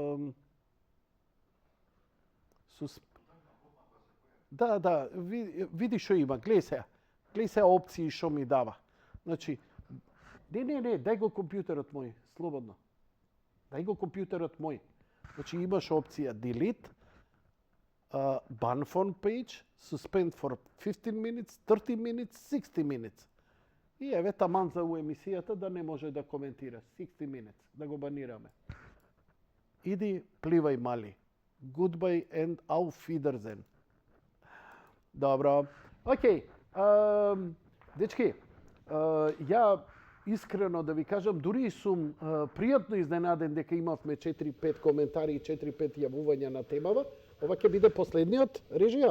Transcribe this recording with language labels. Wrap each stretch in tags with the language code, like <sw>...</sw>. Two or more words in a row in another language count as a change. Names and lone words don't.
<mk>Да, види што има. Гледај се опции што ми дава. Значи, не, дај го компјутерот мој, слободно. Дај го компјутерот мој. Значи, имаш опција delete,</mk> <en>ban phone page, suspend for 15 minutes, 30 minutes, 60 minutes.</en> <mk>И еве таман за у емисијата да не може да коментира.</mk> <en>60 minutes,</en> <mk>да го банираме. Иди, пливај мали.</mk> <en>Goodbye and</en> <de>auf Wiedersehen.</de> <mk>Добро. Океј. Дечки, ја искрено да ви кажам, дури сум пријатно изненаден дека имавме 4-5 коментари и 4-5 јавувања на темава. Ова ќе биде последниот, режија?</mk>